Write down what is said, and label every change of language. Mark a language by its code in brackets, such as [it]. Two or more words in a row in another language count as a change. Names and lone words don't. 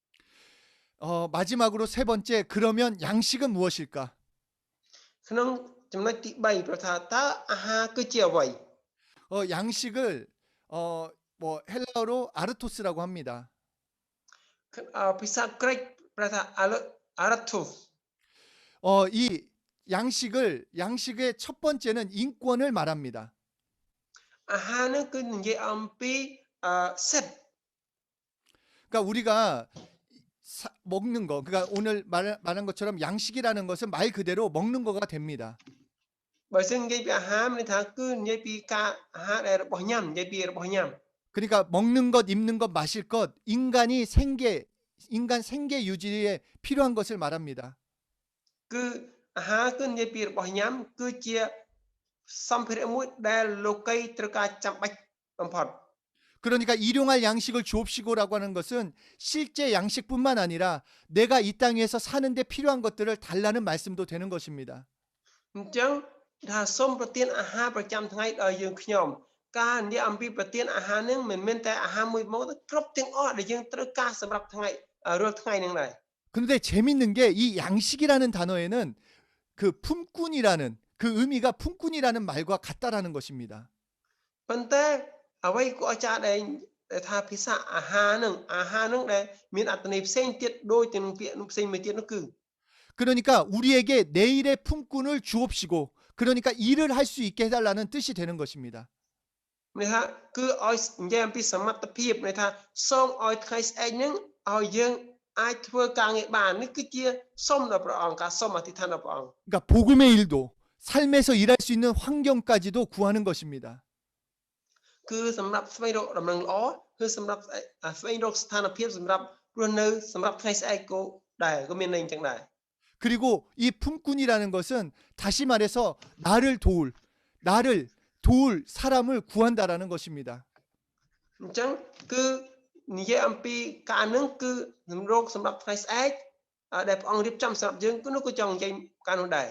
[ko] 마지막으로 세 번째 그러면 양식은 무엇일까? [km] ក្នុងចំណុចទី3ប្រថាតើអាហារគឺជាអ្វី [ko] 양식을 뭐 헬라어로 아르토스라고 합니다. [km] ភាសាក្រិកប្រថាអារ៉ាទូស [ko] 이 양식의 첫 번째는 인권을 말합니다. [km] អាហារនោះគឺនិយាយអំពីសិទ្ធ [ko] 그러니까 우리가 먹는 거, 그러니까 오늘 말한 것처럼 양식이라는 것은 말 그대로 먹는 거가 됩니다. [km] បើសិននិយាយពីអាហារមានន័យថាគឺនិយាយពីការអាហារដែលរបស់ញ៉ាំនិយាយពីរបស់ញ៉ាំ [ko] 그러니까 먹는 것, 입는 것, 마실 것, 인간 생계 유지에 필요한 것을 말합니다. [km] គឺអាហារគឺនិយាយពីរបស់ញ៉ាំគឺជាសម្ភារៈមួយដែលលោកីត្រូវការចាំបាច់បំផុត [ko] 그러니까 일용할 양식을 주옵시고라고 하는 것은 실제 양식뿐만 아니라 내가 이 땅 위에서 사는데 필요한 것들을 달라는 말씀도 되는 것입니다. [km] អញ្ចឹងថាសូមប្រទានអាហារប្រចាំថ្ងៃដល់យើងខ្ញុំការនិយាយអំពីប្រទានអាហារនឹងមិនមែនតែអាហារមួយមកទៅគ្រប់ទាំងអស់ដែលយើងត្រូវការសម្រាប់ថ្ងៃរាល់ថ្ងៃនឹងដែរ [ko] 그런데 재밌는 게 이 양식이라는 단어에는 그 품꾼이라는 그 의미가 품꾼이라는 말과 같다라는 것입니다. [km] ប៉ុន្តែអ្វីក៏អស្ចារ្យដែរថាភាសាអាហារនឹងដែលមានអត្ថន័យផ្សេងទៀតដូចទាំងពាក្យផ្សេងមួយទៀតនោះគឺ [ko] 그러니까 우리에게 내일의 품꾼을 주옵시고 그러니까 일을 할 수 있게 해달라는 뜻이 되는 것입니다. [km] មានថាគឺឲ្យនិយាយអំពីសមត្ថភាពមានថាសូមឲ្យថ្ងៃស្អែកនឹងឲ្យយើងអាចធ្វើការងារបាននេះគឺជាសូមដល់ព្រះអង្គការសូមអធិដ្ឋានដល់ព្រះអង្គ [ko] 그러니까 복음의 일도 삶에서 일할 수 있는 환경까지도 구하는 것입니다. [km] គឺសម្រាប់ស្វែងរកដំណឹងល្អគឺសម្រាប់ស្វែងរកស្ថានភាពសម្រាប់រស់នៅសម្រាប់ថ្ងៃស្អែកក៏ដែរក៏មានន័យអញ្ចឹងដែរ [ko] 그리고 이 품꾼이라는 것은 다시 말해서 나를 도울 사람을 구한다라는 것입니다. [km] អញ្ចឹងគឺនិយាយអំពីការនឹងគឺសម្រាប់ថ្ងៃស្អែកដែលព្រះអង្គរៀបចំសម្រាប់យើងគឺនោះក៏ចង់និយាយការនោះដែរ